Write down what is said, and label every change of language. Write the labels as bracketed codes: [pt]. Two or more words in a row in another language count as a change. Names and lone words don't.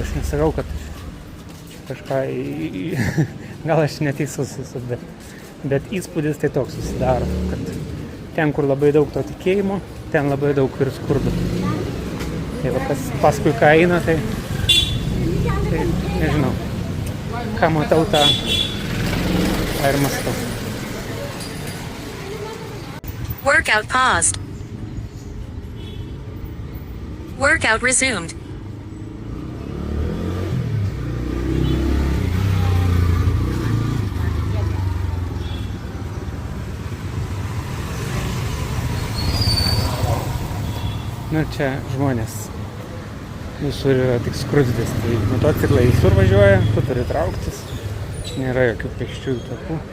[lt] Aš nesakau, kad kažką gal aš neteisus esu, bet įspūdis tai toks susidaro, kad ten, kur labai daug to tikėjimo, ten labai daug ir skurdo. Tai va, kas paskui ką eina, tai nežinau, ką matau, tą ir mąstau. [en] Workout paused. Workout resumed. [lt] Nu čia žmonės visur yra tik skruzdės, tai motociklai visur važiuoja, tu turi trauktis, čia nėra jokių pėsčiųjų takų.